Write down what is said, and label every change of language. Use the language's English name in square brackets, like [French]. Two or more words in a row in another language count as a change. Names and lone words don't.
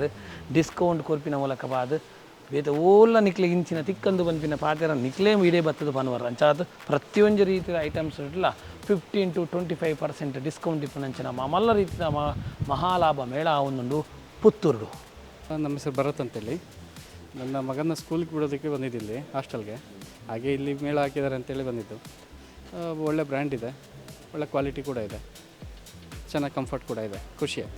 [Tulu] ಡಿಸ್ಕೌಂಟ್ ಕೊರ್ಪಿನ ಮೂಲಕ ಬಾದ್ ಬೇತೆ ಓಲ್ಲ ನಿಕ್ಲೆಗೆ ಇಂಚಿನ ತಿಕ್ಕಂದು ಬಂಪಿನ ಪಾತೆರ ನಿಕ್ಲೇ ಇಡೇ ಬತ್ತದು ಪನ್ವರ ಅಂಚಾದ ಪ್ರತಿಯೊಂದು ರೀತಿಯ ಐಟಮ್ಸ್ ಇರಲಿಲ್ಲ 15-25% ಡಿಸ್ಕೌಂಟ್ ಇಪ್ಪನಂಚಿನ ಮಲ್ಲ ರೀತಿಯ ಮಹಾಲಾಭ ಮೇಳ ಒಂದುಂಡು ಪುತ್ತೂರು. [Kannada] ನಮ್ಮ ಹೆಸರು ಭರತ್ ಅಂತೇಳಿ. ನನ್ನ ಮಗನ ಸ್ಕೂಲ್ಗೆ ಬಿಡೋದಕ್ಕೆ ಬಂದಿದ್ದಿಲ್ಲಿ ಹಾಸ್ಟೆಲ್ಗೆ. ಹಾಗೆ ಇಲ್ಲಿ ಮೇಳ ಹಾಕಿದ್ದಾರೆ ಅಂತೇಳಿ ಬಂದಿದ್ದು. ಒಳ್ಳೆ ಬ್ರ್ಯಾಂಡ್ ಇದೆ, ಒಳ್ಳೆ ಕ್ವಾಲಿಟಿ ಕೂಡ ಇದೆ, ಚೆನ್ನಾಗಿ ಕಂಫರ್ಟ್ ಕೂಡ ಇದೆ, ಖುಷಿ ಆಯಿತು.